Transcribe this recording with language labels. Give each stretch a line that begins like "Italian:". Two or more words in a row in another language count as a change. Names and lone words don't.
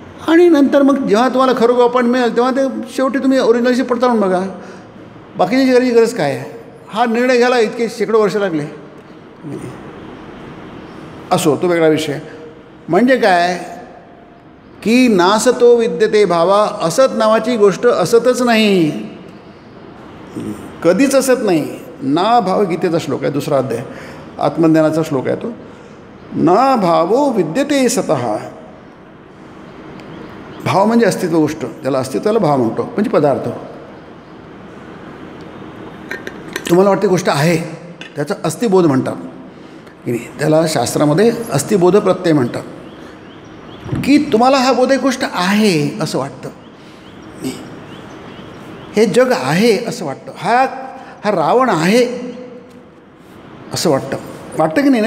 Marathi: आणि नंतर मग जेव्हा तुम्हाला खरोखर अपॉइंट मिळेल तेव्हा ते शेवटी तुम्ही ओरिजिनलशी पडताळून बघा. बाकीची करायची गरज काय आहे? हा निर्णय घ्यायला इतके शेकडो वर्ष लागले. असो, तो वेगळा विषय. म्हणजे काय की
Sanskrit: नासतो विद्यते भावा,
Marathi: असत नावाची गोष्ट असतच नाही, कधीच असत नाही. ना भाव गीतेचा श्लोक आहे, 2रा अध्याय, आत्मज्ञानाचा श्लोक आहे तो.
Sanskrit: ना भावो विद्यते सतः.
Marathi: भाव म्हणजे अस्तित्व गोष्ट, त्याला अस्तित्वाला भाव म्हणतो, म्हणजे पदार्थ. तुम्हाला वाटते गोष्ट आहे, त्याचा अस्तिबोध म्हणतात की नाही, त्याला शास्त्रामध्ये अस्तिबोध प्रत्यय म्हणतात. की तुम्हाला हा बोध एक गोष्ट आहे असं वाटतं, हे जग आहे असं वाटतं, हा रावण आहे असं वाटतं की नाही?